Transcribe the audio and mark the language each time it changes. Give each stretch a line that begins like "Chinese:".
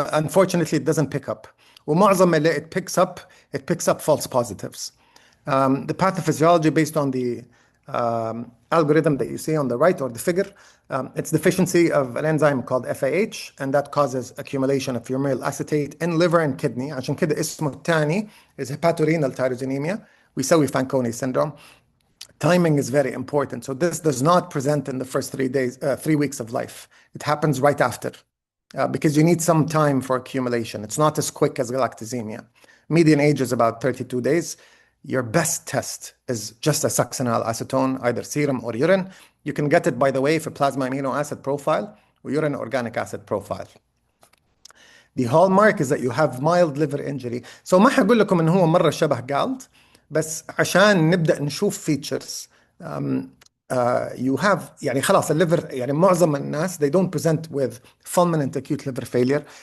English: Unfortunately, it doesn't pick up.
Arabic: ومعظم اللي
English: it picks up false positives. The pathophysiology based on the algorithm that you see on the right, or the figure, it's deficiency of an enzyme called FAH, and that causes accumulation of fumarate acetate in liver and kidney.
Arabic: عشان كده اسمه الثاني
English: is hepatorenal tyrosinemia.
Arabic: ويسوي
English: Fanconi syndrome. Timing is very important. So this does not present in the first 3 weeks of life. It happens right after. Because you need some time for accumulation. It's not as quick as galactosemia. Median age is about 32 days. Your best test is just a succinyl acetone, either serum or urine. You can get it, by the way, for plasma amino acid profile or urine organic acid profile. The hallmark is that you have mild liver injury.
Arabic: So ما حقول لكم إنه هو مرة شبه GALT, بس عشان نبدأ نشوف features.
English: You have
Arabic: يعني خلاص الليفر يعني معظم الناس
English: they don't present with fulminant acute liver failure.